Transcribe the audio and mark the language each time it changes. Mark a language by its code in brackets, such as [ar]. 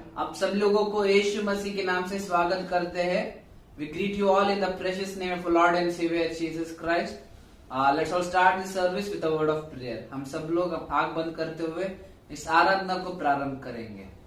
[hi] आप सब लोगों को यीशु मसीह के नाम से स्वागत करते हैं। [en] We greet you all in the precious name of our Lord and Savior Jesus Christ. Let's all start this service with a word of prayer. [hi] हम सब लोग आंख बंद करते हुए इस आराधना को प्रारंभ करेंगे।